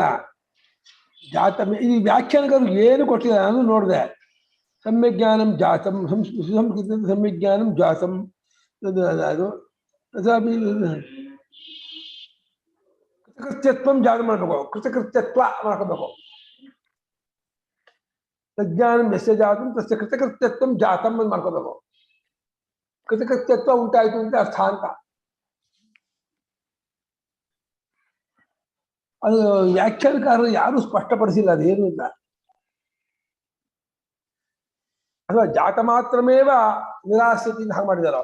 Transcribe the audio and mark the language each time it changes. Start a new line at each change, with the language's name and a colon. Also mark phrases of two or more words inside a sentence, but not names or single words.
Kannada: ಜಾತಂ ಈ ವ್ಯಾಖ್ಯಾನಗಳು ಏನು ಕೊಟ್ಟಿಲ್ಲ, ನಾನು ನೋಡಿದೆ.
Sanskrit: ಸಮ್ಯಜ್ಞಾನಂ ಜಾತಂ,
Kannada: ಸಂಸ್ಕೃತ
Sanskrit: ಸಮ್ಯಜ್ಞಾನಂ ಜಾತಂ,
Kannada: ಅದು ಕೃತಕೃತ್ಯತ್ವ ಜಾತ ಮಾಡ್ಬೇಕು. ಕೃತಕೃತ್ಯತ್ವ ಮಾಡ್ಕೋಬೇಕು.
Sanskrit: ತಜ್ಞಾನಂ ಯಸ್ಯ ಜಾತಂ ತಸ್ಯ ಕೃತಕೃತ್ಯತ್ವ ಜಾತಂ
Kannada: ಅಂತ ಮಾಡ್ಕೋಬೇಕು. ಕೃತಕೃತ್ಯತ್ವ ಉಂಟಾಯ್ತು ಅಂತ ಅರ್ಥ ಅಂತ. ಅದು ವ್ಯಾಖ್ಯಾನಕಾರರು ಯಾರು ಸ್ಪಷ್ಟಪಡಿಸಿಲ್ಲ, ಅದೇನು ಇಲ್ಲ. ಅಥವಾ
Sanskrit: ಜಾತ ಮಾತ್ರಮೇವ ನಿರಾಸ್ಯತಿ
Kannada: ಅಂತ ಹಾಗೆ ಮಾಡಿದಾರ.